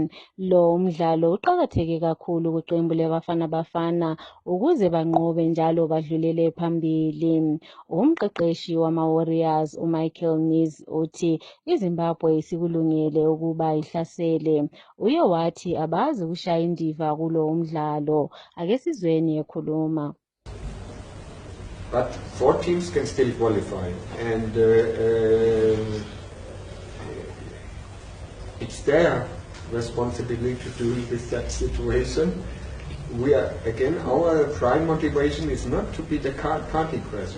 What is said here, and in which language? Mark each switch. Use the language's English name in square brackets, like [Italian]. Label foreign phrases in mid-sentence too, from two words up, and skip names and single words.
[North Ndebele] Lo umdlalo uqakatheke kakhulu kuqembu leBafana Bafana ukuze banqobe njalo badlulele phambili. Umqeqeshi wama-Warriors uMichael Nies uthi iZimbabwe isikulungele ukuba ihlasele. Uye wathi abazi ukushaya indiva kulo umdlalo. Ake sizweni ekhuluma. [English] But 4 teams can still qualify, and it's their responsibility to deal with that situation. We are, again, our prime motivation is not to be the party crasher.